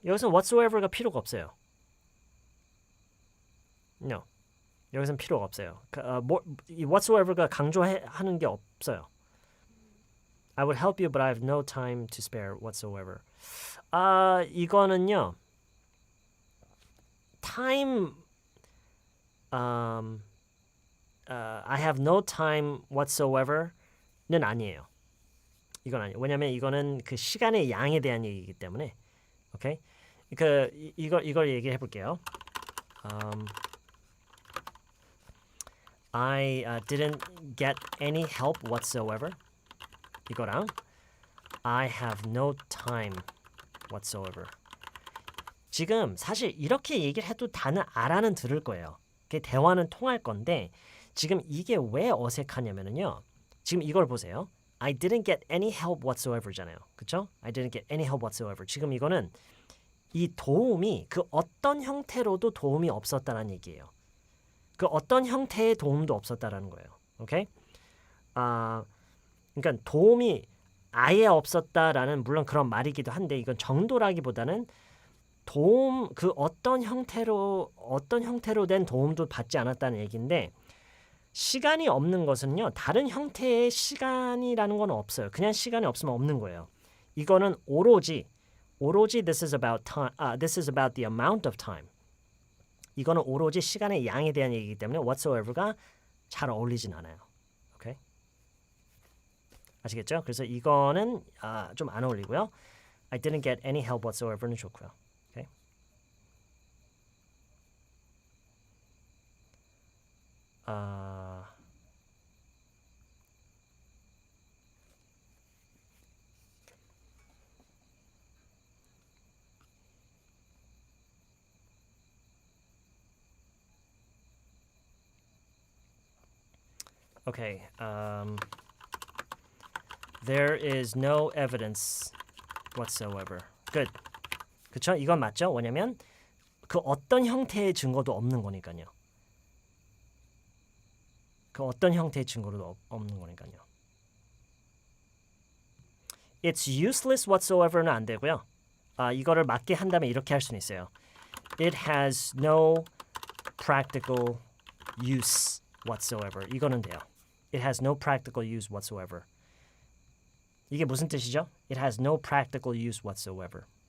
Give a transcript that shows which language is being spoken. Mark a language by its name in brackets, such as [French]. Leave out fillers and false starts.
[Korean] 여기서는 whatsoever가 필요가 없어요. [English] No. [Korean] 여기서는 필요가 없어요. 이 whatsoever가 강조하는 게 없어요. [English] I would help you, but I have no time to spare whatsoever. [Korean] 이거는요. [English] time I have no time whatsoever는 [Korean] 아니에요. 이건 아니에요. 왜냐면 이거는 그 시간의 양에 대한 얘기이기 때문에. 오케이? 이걸 얘기해 볼게요. [English] I didn't get any help whatsoever. [Korean] 이거랑 [English] I have no time whatsoever. [Korean] 지금 사실 이렇게 얘기를 해도 다는 알아는 들을 거예요. 대화는 통할 건데 지금 이게 왜 어색하냐면요. 지금 이걸 보세요. [English] I didn't get any help whatsoever잖아요. [Korean] 그렇죠? [English] I didn't get any help whatsoever. [Korean] 지금 이거는 이 도움이 그 어떤 형태로도 도움이 없었다는 얘기예요. 그 어떤 형태의 도움도 없었다라는 거예요. 오케이? 그러니까 도움이 아예 없었다라는 물론 그런 말이기도 한데 이건 정도라기보다는 도움 그 어떤 형태로 된 도움도 받지 않았다는 얘기인데 시간이 없는 것은요. 다른 형태의 시간이라는 건 없어요. 그냥 시간이 없으면 없는 거예요. 이거는 오로지 [English] this is about time. This is about the amount of time. [Korean] 이거는 오로지 시간의 양에 대한 얘기이기 때문에 whatsoever가 잘 어울리진 않아요. 오케이? 아시겠죠? 그래서 이거는 좀 안 어울리고요. [English] I didn't get any help whatsoever는 [Korean] 좋고요. 오케이? [English] Okay. There is no evidence whatsoever. [Korean] Good. 그쵸? 이건 맞죠? 왜냐면 그 어떤 형태의 증거도 없는 거니까요. 그 어떤 형태의 증거도 없는 거니까요. [English] It's useless whatsoever [Korean] 는 안 되고요. 이거를 맞게 한다면 이렇게 할 수는 있어요. [English] It has no practical use whatsoever. [Korean] 이거는 돼요. [English] It has no practical use whatsoever. [Korean] 이게 무슨 뜻이죠? [English] It has no practical use whatsoever.